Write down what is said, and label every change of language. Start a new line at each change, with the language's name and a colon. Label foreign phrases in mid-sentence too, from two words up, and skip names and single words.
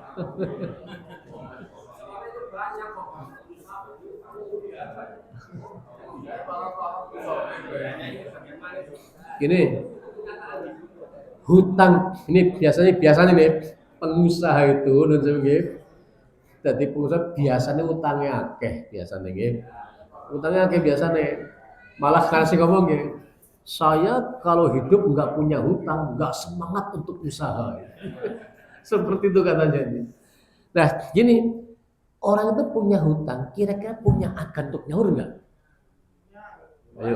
Indonesian: Soalnya itu banyak kok. Gini, hutang ini biasanya nih pengusaha itu jadi pengusaha biasanya utangnya akeh biasanya nggih. Utangnya akeh biasanya malah kasih ngomong nggih. Saya kalau hidup nggak punya hutang, nggak semangat untuk usaha. Seperti itu katanya. Nah, gini, orang itu punya hutang, kira-kira punya akan untuk nyaur nggak? Ayo.